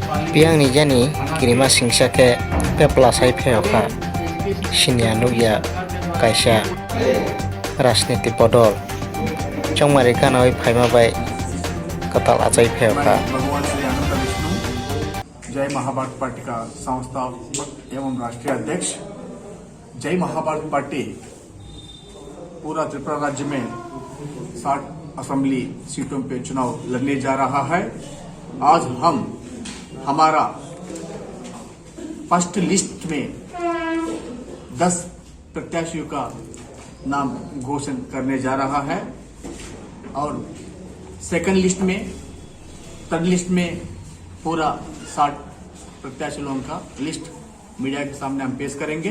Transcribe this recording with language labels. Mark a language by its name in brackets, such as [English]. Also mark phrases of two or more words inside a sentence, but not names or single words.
[Riang (India)] Piang ni jani kirima singsa ke peplasai pheoka sinia nugya kaisa rajniti podol chongmari kanoi phaima bai katal achai pheoka [Hindi] भगवान श्री अनंत विष्णु जय महाभारत पार्टी का संस्थापक एवं राष्ट्रीय अध्यक्ष। जय महाभारत पार्टी पूरा त्रिपुरा राज्य में 60 [English] assembly seats [Hindi] पे चुनाव लड़ने जा रहा है। आज हम हमारा [English] first list [Hindi] में 10 प्रत्याशियों का नाम घोषणा करने जा रहा है और [English] second list [Hindi] में [English] third list [Hindi] में पूरा 60 प्रत्याशी लोगों का लिस्ट मीडिया के सामने हम पेश करेंगे।